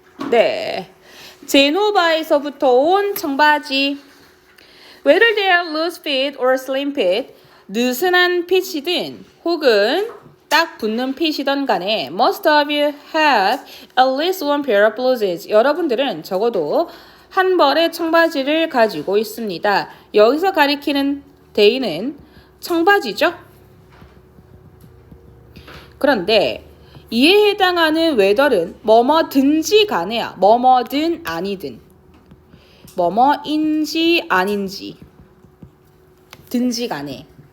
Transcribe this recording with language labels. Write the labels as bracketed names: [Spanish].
[Korean] 네, 제노바에서부터 온 청바지. [English] Whether they are loose fit or slim fit, [Korean] 느슨한 핏이든 혹은 딱 붙는 핏이든 간에 [English] most of you have at least one pair of blouses. [Korean] 여러분들은 적어도 한 벌의 청바지를 가지고 있습니다. 여기서 가리키는 they는 청바지죠. 그런데 이에 해당하는 whether는 뭐뭐든지 간에야. 뭐뭐든 아니든. 뭐뭐인지 아닌지 든지 간에.